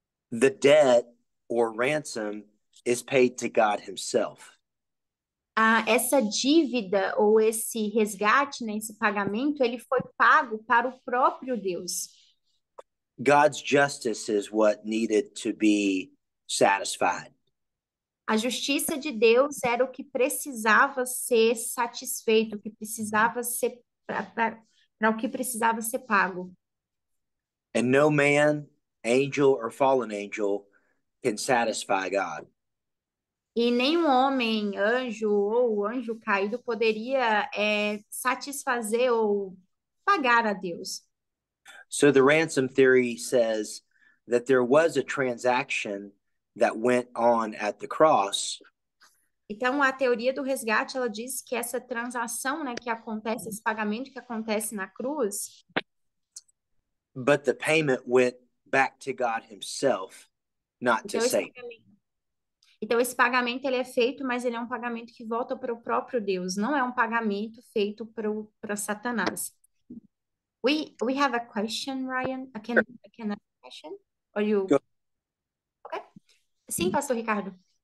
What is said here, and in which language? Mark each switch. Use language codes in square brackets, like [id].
[en] the debt or ransom is paid to God himself. [pt] essa dívida ou esse resgate, né, esse pagamento, ele foi pago para o próprio Deus. [en] God's justice is what needed to be satisfied. [pt] A justiça de Deus era o que precisava ser satisfeito, o que precisava ser para o que precisava ser pago. [en] And no man, angel, or fallen angel can satisfy God. [pt] E nenhum homem, anjo ou anjo caído poderia satisfazer ou pagar a Deus. [en] So the ransom theory says that there was a transaction that went on at the cross. [pt] Então, a teoria do resgate, ela diz que essa transação, né, que acontece, esse pagamento que acontece na cruz, [en] But the payment went back to God himself, not to [pt] então esse [en] Satan. [pt] pagamento, então esse pagamento ele é feito, mas ele é um pagamento que volta para o próprio Deus, não é um pagamento feito para Satanás. [en] We have a question, Ryan. I can ask a question? Or you? Go. [pt] Okay. Sim, Pastor Ricardo.